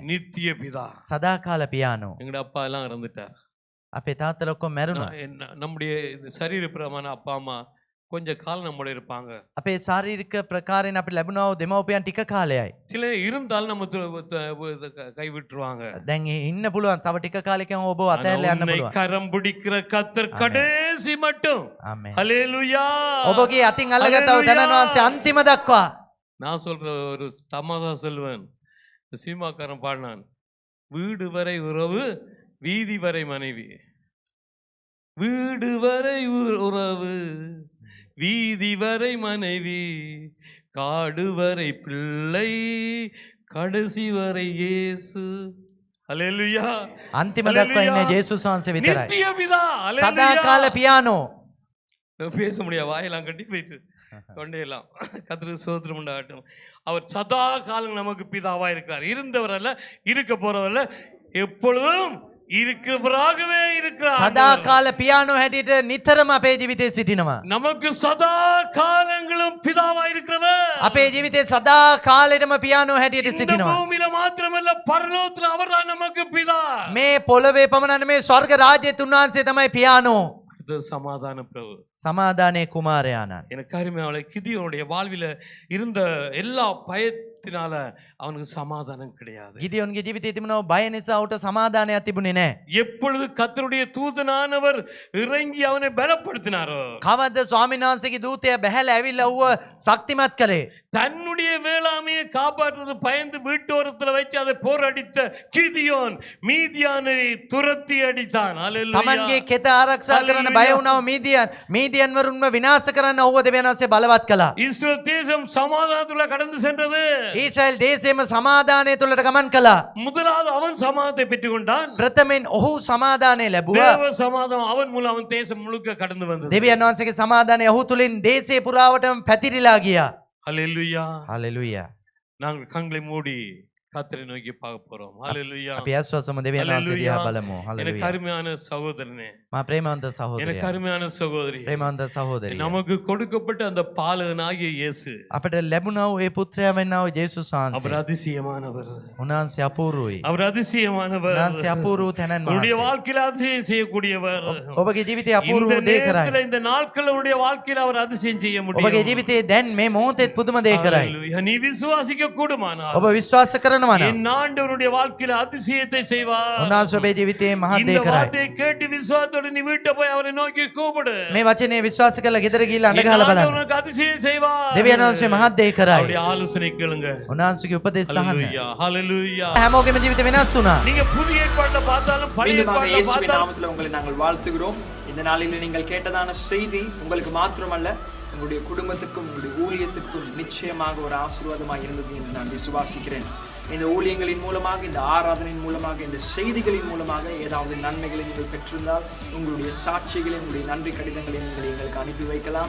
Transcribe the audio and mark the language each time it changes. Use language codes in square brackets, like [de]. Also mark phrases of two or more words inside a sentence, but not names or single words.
[ta] நித்திய பிதா. [si] සදාකාල පියානෝ. [ta] எங்கட அப்பா எல்லாம் இறந்துட்டார். [si] අපේ තාත්තලා ඔක්කොම මැරුණා. [ta] நம்முடைய சரீரப்பிரமான அப்பா அம்மா கொஞ்ச காலம் நம்மளோட இருப்பாங்க. [si] අපේ ශාරීරික ප්‍රකාරයෙන් අපිට ලැබුණා වූ දෙමව්පියන් ටික කාලයයි. [ta] சில இருந்தாலும் நம்ம கைவிட்டுருவாங்க. [si] දැන් ඉන්න පුළුවන්. තව ටික කාලෙකින් ඔබ අතහැරලා යන්න පුළුවන්. [ta] கரம் பிடிக்கிற கர்த்தர் கடைசி மட்டும். [si] ආමේන්. [ta] ஹல்லேலூயா. [si] ඔබගේ අතින් අල්ලගත්තා වූ තනන් වහන්සේ අන්තිම දක්වා. [ta] நான் சொல்ற ஒரு தமாஷா சொல்லுவேன். சீமாக்காரன் பாடினான், வீடு வரை உறவு வீதி வரை மனைவி, வீடு வரை உறவு வீதி வரை மனைவி, காடு வரை பிள்ளை கடைசி வரை இயேசு. ஹல்லேலூயா. [si] අන්තිම දක්වා ඉන්නේ ජේසුස් වහන්සේ විතරයි. [ta] நித்திய பிதா. [si] සදාකාල පියානෝ. [ta] பேச முடியாது, வாயெல்லாம் கட்டி போயிட்டு தொண்டையெல்லாம். கர்த்தருக்கு ஸ்தோத்திரம் உண்டாகட்டும். அவர் சதா காலம் நமக்கு பிதாவா இருக்கிறார். இருந்தவர் அல்ல, இருக்க போறவர் அல்ல, எப்பொழுதும் இருக்கிறவராகவே இருக்கிறார். [si] සදාකාල පියානෝ හැටියට නිතරම අපේ ජීවිතේ සිටිනවා. [ta] நமக்கு சதா காலங்களும் பிதாவா இருக்கிறவர். [si] අපේ ජීවිතේ සදා කාලෙටම පියානෝ හැටියට [ta] இந்த [si] සිටිනවා. [ta] பூமியில மாத்திரமல்ல, பரலோகத்தில் அவர்தான் நமக்கு பிதா. [si] මේ පොළවේ පමණ නෙමේ ස්වර්ග රාජ්‍යයේ උන්වහන්සේ තමයි පියානෝ. [ta] இது சமாதான பிரபு. [si] සමාදානයේ කුමාරයාණන්. [ta] எனக்கு அருமையாளே, கிதியோனுடைய வாழ்வில இருந்த எல்லா பயத்தினால அவனுக்கு சமாதானம் கிடையாது. [si] ගිදියොන්ගේ ජීවිතයේ තිබුණා බය නිසා උට සමාදානයක් තිබුණේ නැහැ. [ta] எப்பொழுது கர்த்தருடைய தூதனானவர் இறங்கி அவனை பலப்படுத்தினாரோ, [si] කවද්ද ස්වාමීන් වහන්සේගේ දූතයා බැහැලා ඇවිල්ලා ඌව ශක්තිමත් කළේ. [ta] தன்னுடைய வேளாமையை காப்பாற்றுவது பயந்து வீட்டோரத்துல வச்சு அதை போரடித்த கிதியோன் மீதியானை துரத்தி அடித்தான். அல்லேலூயா. [si] තමන්ගේ කෙත ආරක්ෂා කරන්න බය වුණා මීදියන් වරුන්ව විනාශ කරන්න ඌව දෙවියන් වහන්සේ බලවත් කළා. [ta] இஸ்ரவேல் தேசம் சமாதானத்துல கடந்து சென்றது. [si] ඊශ්‍රායල් දේශයේම සමාදානය තුළට ගමන් කළා. [ta] முதலாவது அவன் சமாதானத்தை பெற்றுக்கொண்டான். [si] ප්‍රථමයෙන් ඔහු සමාදානය ලැබුවා. [ta] தேவ சமாதானம் அவன் மூலம் அவன் தேசம் முழுக்க கடந்து வந்தது. [si] දෙවියන් වහන්සේගේ සමාදානය ඔහු තුලින් දේශේ පුරාවටම පැතිරිලා ගියා. [ta] அல்லேலூயா. [si] හalleluya. [ta] நாங்கள் கண்களை மூடி கர்த்தரை நோக்கி பார்க்க போறோம். ஹalleluya. [si] අපි ඇස්වසම දෙවියන් වහන්සේ දිහා බලමු. [ta] எனக்கு [si] හalleluya. [ta] அருமையான சகோதரனே, [si] මා ප්‍රේමවන්ත [ta] எனக்கு [si] සහෝදරයා. [ta] அருமையான சகோதரி, [si] ප්‍රේමවන්ත සහෝදරිය. [ta] நமக்கு கொடுக்கப்பட்ட அந்த பாலகனாகிய இயேசு [si] අපිට ලැබුණා වූ ඒ පුත්‍රයා වෙන්නා වූ ජේසුස් [ta] அவர் [si] වහන්සේ. [ta] அதிசயமானவர். [si] උන්වහන්සේ අපූර්වයි. [ta] அவர் அதிசயமானவர். [si] උන්වහන්සේ අපූර්ව තැනන් [ta] உன்னுடைய [si] වහන්සේ. [ta] வாழ்க்கையில அதிசயம் செய்யக்கூடியவர். [si] ඔබගේ ජීවිතේ අපූර්ව [ta] இந்த [si] දේ [ta] நேரத்துல, [si] කරයි. [ta] இந்த நாட்கள் உன்னுடைய வாழ்க்கையில அவர் அதிசயம் செய்ய [si] ඔබගේ [ta] முடியும். [si] ජීවිතේ දැන් මේ මොහොතේ පුදුම දේ කරයි. [ta] ஹalleluya. நீ விசுவாசிக்க கூடுமானால் [si] ඔබ විශ්වාස කරනවා නම් [ta] என் ஆண்டவருடைய வாழ்க்கையில அதிசயத்தை செய்வார். [si] උන්වහන්සේ ඔබේ ජීවිතේ මහත් [ta] இந்த [si] දේ කරයි. [ta] வார்த்தையை கேட்டு விசுவாசத்தோட நீ வீட்டை போய் அவரை நோக்கி கூப்பிடு. [si] මේ වචනේ විශ්වාස කරලා ගෙදර ගිහිල්ලා අඬ [ta] என் [si] ගහලා [ta] ஆண்டவர் [si] බලන්න. [ta] உனக்கு அதிசயம் செய்வார். [si] දෙවියන් වහන්සේ මහත් දේ කරයි. [ta] அவருடைய ஆலோசனை கேளுங்க. [si] උන්වහන්සේගේ උපදෙස් අහන්න. [ta] ஹalleluya. ஹalleluya. [si] හැමෝගෙම ජීවිතේ වෙනස් වුණා. [ta] நீங்க புதிய ஏற்பாட்டை பார்த்தாலும் பழைய மீண்டுமாக ஏற்பாட்டை இயேசுவின் பார்த்தாலும் நாமத்தில் உங்களை நாங்கள் வாழ்த்துகிறோம். இந்த நாளில் நீங்கள் கேட்டதான செய்தி உங்களுக்கு மாத்திரமல்ல, உங்களுடைய குடும்பத்துக்கும் உங்களுடைய ஊழியத்துக்கும் நிச்சயமாக ஒரு ஆசீர்வாதமாக இருந்தது என்று நான் விசுவாசிக்கிறேன். இந்த ஊழியங்களின் மூலமாக, இந்த ஆராதனையின் மூலமாக, இந்த செய்திகளின் மூலமாக ஏதாவது நன்மைகளை நீங்கள் பெற்றிருந்தால் உங்களுடைய சாட்சிகளை, உங்களுடைய நன்றி கடிதங்களை நீங்கள் எங்களுக்கு அனுப்பி வைக்கலாம்.